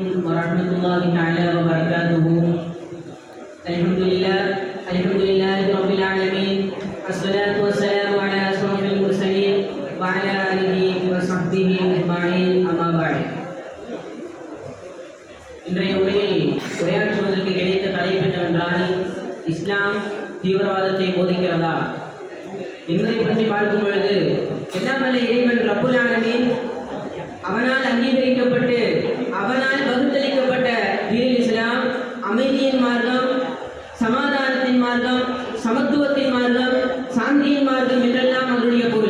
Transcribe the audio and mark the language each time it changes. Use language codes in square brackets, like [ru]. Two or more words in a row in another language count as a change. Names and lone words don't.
[ar] ورحمة الله تعالى وبركاته. الحمد لله رب العالمين، الصلاة والسلام على أشرف المرسلين وعلى آله وصحبه أجمعين. أما بعد. [ta] இன்றைய உரையில் உரையாற்றுவதற்கு கிடைத்த தலைப்பு என்னவென்றால், இஸ்லாம் தீவிரவாதத்தை போதிக்கிறதா என்பதை பற்றி பார்க்கும் பொழுது, எல்லாம் வல்ல இறைவன் [ar] رب العالمين [ta] அவனால் அங்கீகரிக்கப்பட்டு அவனால் வகுத்தளிக்கப்பட்ட [ar] دين الإسلام [ta] அமைதியின் மார்க்கம், சமாதானத்தின் மார்க்கம், சமத்துவத்தின் மார்க்கம், சாந்தியின் மார்க்கம் என்றெல்லாம் அவருடைய பொருள்.